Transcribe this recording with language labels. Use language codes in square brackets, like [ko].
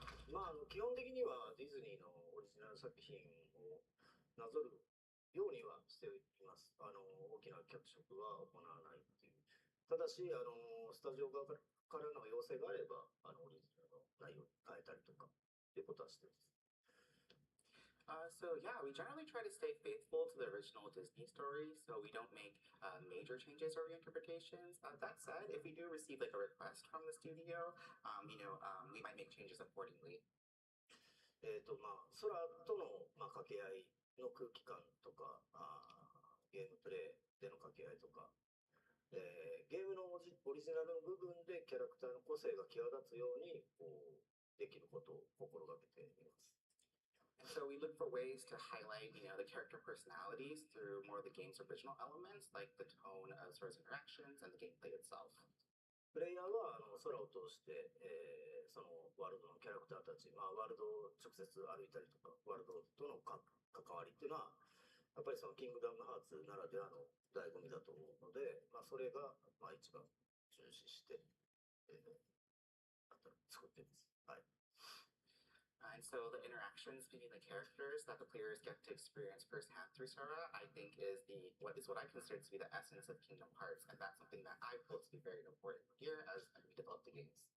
[ja] まあ、基本的にはディズニーのオリジナル作品をなぞるようにはしています。大きな脚色は行わないっていう。ただし、スタジオ側からの要請があれば、オリジナルの内容に変えたりとかっていうことはしています。 [en] So yeah, we generally try to stay faithful to the original Disney story, so we don't make major changes or reinterpretations. That said, if we do receive like a request from the studio, we might make changes accordingly. [ja] まあ、空との、まあ、掛け合いの空気感とか、ゲームプレイでの掛け合いとか、ゲームのオリジナルの部分でキャラクターの個性が際立つようにこうできることを心がけています。 [en] So we look for ways to highlight, the character personalities through more of the game's original elements, like the tone of Sora's interactions and the gameplay itself. [ja] プレイヤーは空を通して、そのワールドのキャラクターたち、まあ、ワールドを直接歩いたりとか、ワールドとの関わりっていうのは、やっぱりそのキングダムハーツならではの醍醐味だと思うので、まあ、それが、まあ、一番重視して、作っています。はい。 [en] And so the interactions between the characters that the players get to experience firsthand through Sora, I think is what I consider to be the essence of Kingdom Hearts, and that's something that I feel to be very important here as we develop the games.